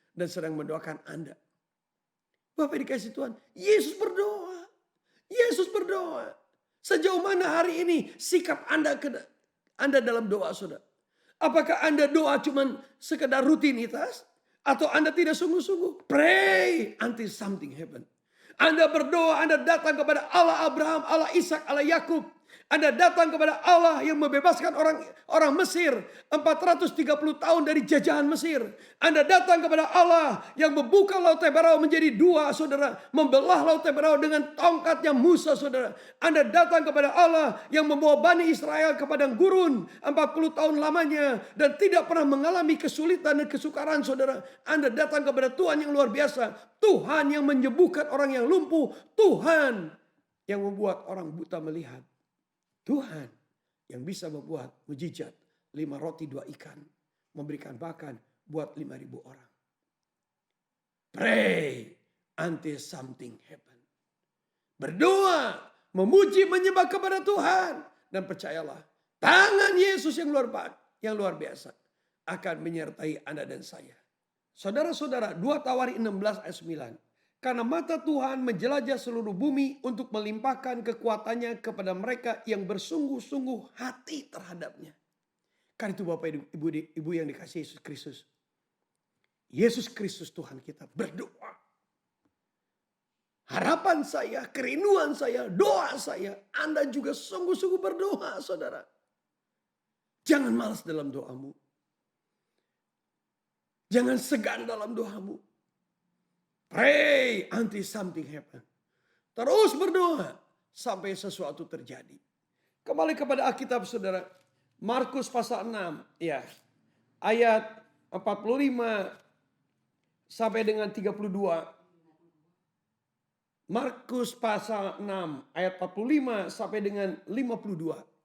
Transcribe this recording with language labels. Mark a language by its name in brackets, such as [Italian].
[Indonesian] Dan sedang mendoakan Anda. Bapak dikasih Tuhan. Yesus berdoa. Yesus berdoa. Sejauh mana hari ini sikap Anda dalam doa saudara? Apakah Anda doa cuman sekedar rutinitas? Atau Anda tidak sungguh-sungguh? [English] Pray until something happen. [Indonesian] Anda berdoa, Anda datang kepada Allah Abraham, Allah Ishak, Allah Yakub. Anda datang kepada Allah yang membebaskan orang Mesir 430 tahun dari jajahan Mesir. Anda datang kepada Allah yang membuka Laut Teberau menjadi dua saudara. Membelah Laut Teberau dengan tongkatnya Musa saudara. Anda datang kepada Allah yang membawa Bani Israel ke padang gurun 40 tahun lamanya. Dan tidak pernah mengalami kesulitan dan kesukaran saudara. Anda datang kepada Tuhan yang luar biasa. Tuhan yang menyembuhkan orang yang lumpuh. Tuhan yang membuat orang buta melihat. Tuhan yang bisa membuat mujizat 5 roti 2 ikan. Memberikan makan buat 5.000 orang. [English] Pray until something happen. [Indonesian] Berdoa, memuji, menyembah kepada Tuhan. Dan percayalah, tangan Yesus yang luar biasa akan menyertai Anda dan saya. Saudara-saudara, 2 Tawari 16 ayat 9. Karena mata Tuhan menjelajah seluruh bumi untuk melimpahkan kekuatannya kepada mereka yang bersungguh-sungguh hati terhadapnya. Karena itu Bapak Ibu yang dikasihi Yesus Kristus. Yesus Kristus Tuhan kita berdoa. Harapan saya, kerinduan saya, doa saya. Anda juga sungguh-sungguh berdoa saudara. Jangan malas dalam doamu. Jangan segan dalam doamu. [English] Pray until something happen. [Indonesian] Terus berdoa sampai sesuatu terjadi. Kembali kepada Alkitab saudara. Markus pasal 6. Ya, ayat 45 sampai dengan 32. Markus pasal 6 ayat 45 sampai dengan 52.